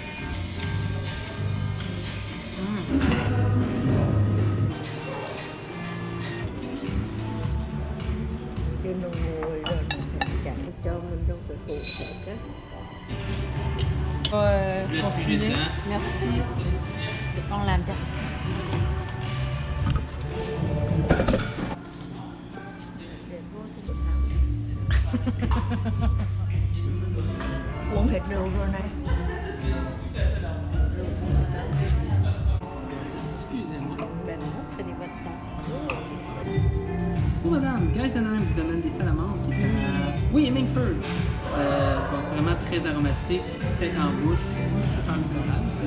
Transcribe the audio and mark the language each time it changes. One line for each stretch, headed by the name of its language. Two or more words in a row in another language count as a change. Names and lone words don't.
Vietnamese: Cho nó nguội rồi mình chạy cho mình trong cái củ sạch á.
French: Continuez. Merci.
Vietnamese: Để con làm cho. Uống hết rượu rồi này.
French: Excusez-moi. Ben non, prenez votre temps. Oh madame, Geisenheim vous demande des salamandres qui est oui, et Mingford. Donc vraiment très aromatique, sec en bouche, super floral.